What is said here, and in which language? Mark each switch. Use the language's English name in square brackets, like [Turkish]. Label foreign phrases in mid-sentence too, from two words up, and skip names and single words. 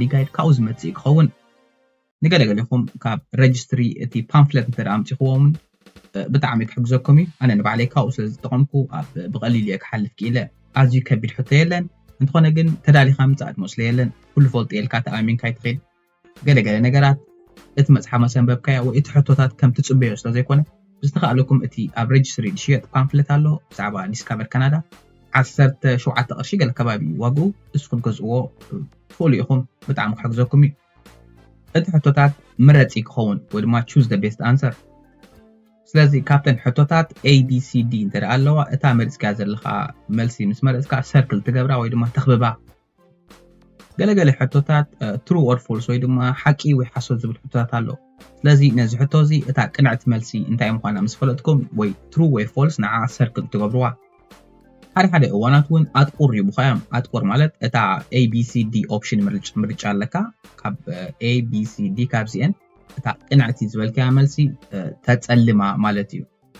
[Tigrinya] ጋይድ ካው ዝመጽእ ክኸውን ንገለገለኹም ካብ ሬጅስትሪ እቲ ፓምፍሌት እንተ ኣምፂኽዎም ብጣዕሚ ክሕግዘኩም እዩ ኣነ ንባዕለይ ካው ስለ ዝጠቐምኩ ብቐሊል እየ ክሓልፍ ክኢለ ኣዝዩ ከቢድ ሕቶ የለን እንተኾነ ግን ተዳሊኻ ምጽኣት መስለ የለን ኩሉ ፈልጥ የልካ ተኣሚንካ ይትኽእል ገለገለ ነገራት እቲ መጽሓፍ መሰንበብካዮ ወይ እቲ ሕቶታት ከም ትጽበዮ ስለ ዘይኮነ ብዝተኻኣለኩም እቲ ኣብ ሬጅስትሪ ዝሽየጥ ፓምፍሌት ኣሎ ብዛዕባ ዲስካቨር ካናዳ 17 ቅርሺ ገለ ከባቢ ዋግኡ ንስኩም ገዝእዎ ትኽእሉ ኢኹም ብጣዕሚ ክሕግዘኩም እዩ እቲ ሕቶታት መረፂ ክኸውን ወይ ድማ [English] choose the best answer [Tigrinya] ስለዚ ካብተን ሕቶታት ABCD እንተደኣ ኣለዋ እታ መሪፅካ ዘለኻ መልሲ ምስ መረፅካ ሰርክል ትገብራ ወይ ድማ ተኽብባ ገለገለ ሕቶታት [English] true or false [Tigrinya] ወይ ድማ ሓቂ ወይ ሓሶት ዝብል ሕቶታት ኣሎ ስለዚ ነዚ ሕቶ እዚ እታ ቅንዕቲ መልሲ እንታይ ምዃና ምስ ፈለጥኩም ወይ true ወይ false ንዓ ሰርክል ትገብርዋ ሓደ እዋናት እውን ኣጥቁር ይቡኻዮም ኣጥቁር ማለት እታ ABCD ኦፕሽን ምርጫ ኣለካ ካብ ABCD ካብዚአን እታ ቅንዕቲ ዝበልካ መልሲ ተጸልማ ማለት እዩ